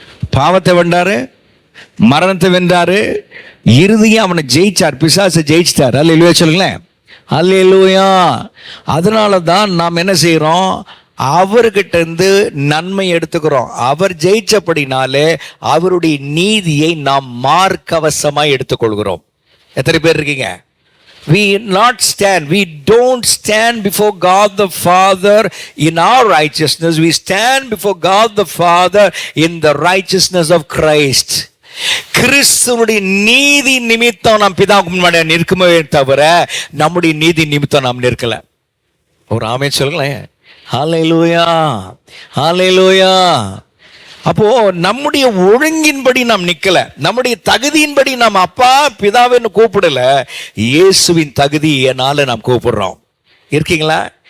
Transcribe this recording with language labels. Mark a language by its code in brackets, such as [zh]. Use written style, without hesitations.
[ta] பாவத்தை வென்றாரு, மரணத்தை வென்றாரு, இறுதியாக அவனை ஜெயிச்சார், பிசாசை ஜெயிச்சிட்டார். அல்லேலூயா சொல்லுங்களேன். அல்லேலூயா. அதனால தான் நாம் என்ன செய்கிறோம்? அவர்கிட்ட இருந்து நன்மை எடுத்துக்கிறோம். அவர் ஜெயிச்சபடினாலே அவருடைய நீதியை நாம் மார்க்கவசமாய் எடுத்துக்கொள்கிறோம். எத்தனை பேர் இருக்கீங்க? [en] We not stand, we don't stand before God the Father in our righteousness. We stand before God the Father in the righteousness of Christ. [ta] கிறிஸ்துவுடைய நீதி நிமித்தம் நாம் பிதாவுக்கு முன்னாடி நிற்குமே தவிர நம்முடைய நீதி நிமித்தம் நாம் நிற்கல. ஒரு ஆமென் சொல்லுங்களேன். ஹல்லேலூயா, ஹல்லேலூயா. அப்போ நம்முடைய ஒழுங்கின்படி நாம் நிக்கல, நம்முடைய தகுதியின்படி நாம் அப்பா பிதாவின்னு கூப்பிடல, இயேசுவின் தகுதியினால நாம் கூப்பிடுறோம். இருக்கீங்களா?